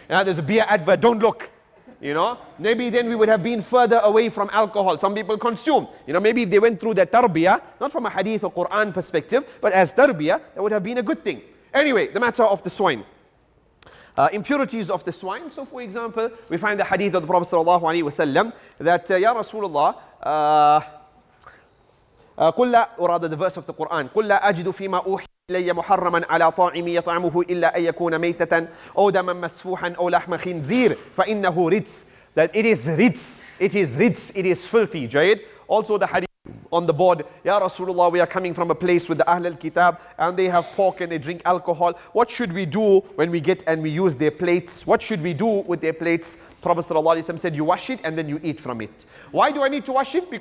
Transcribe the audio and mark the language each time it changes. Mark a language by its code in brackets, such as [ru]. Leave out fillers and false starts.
[en] There's a beer advert, don't look. Maybe then we would have been further away from alcohol. Some people consume. Maybe if they went through the tarbiyah, not from a hadith or Quran perspective, but as tarbiyah, that would have been a good thing. Anyway, the matter of the swine. Impurities of the swine. So for example, we find the hadith of the Prophet ﷺ that, Ya Rasulullah, قل لا, or rather the verse of the Quran, [ar] قل لا أجد فيما أوحي إلي محرما على طاعم يطعمه إلا أن يكون ميتة أو دما مسفوحا أو لحم خنزير فإنه رجس. [en] That it is ritz, it is filthy. Jayed. Also the hadith on the board, Ya Rasulullah, we are coming from a place with the Ahl al-Kitab and they have pork and they drink alcohol. What should we do when we get and we use their plates? What should we do with their plates? Prophet ﷺ said, you wash it and then you eat from it. Why do I need to wash it?